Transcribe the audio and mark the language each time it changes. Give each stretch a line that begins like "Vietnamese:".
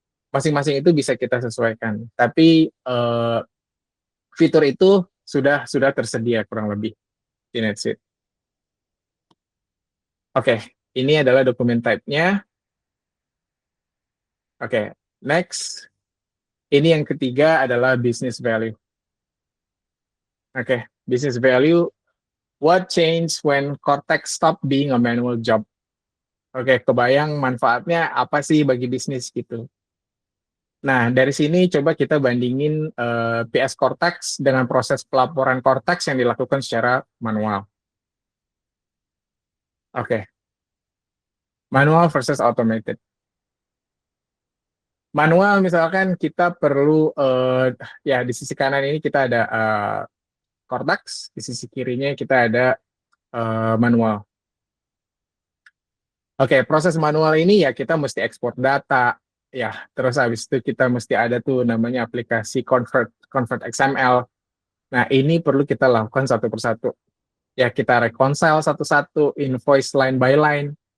Indonesian: Masing-masing itu bisa kita sesuaikan. Tapi fitur itu sudah tersedia kurang lebih di NetSuite. Oke, ini adalah dokumen type-nya. Oke, next. Ini yang ketiga adalah business value.
English: Oke, business value. What changed when Cortex stopped being a manual job?
Indonesian: Oke, kebayang manfaatnya apa sih bagi bisnis gitu. Nah, dari sini coba kita bandingin PS Cortex dengan proses pelaporan Cortex yang dilakukan secara manual.
English: Oke. Manual versus automated.
Indonesian: Manual misalkan kita perlu ya di sisi kanan ini kita ada Cortex, di sisi kirinya kita ada manual. Oke, proses manual ini ya kita mesti ekspor data, ya terus habis itu kita mesti ada tuh namanya aplikasi convert XML. Nah, ini perlu kita lakukan satu persatu. Ya, kita reconcile satu-satu, invoice
English: line by line.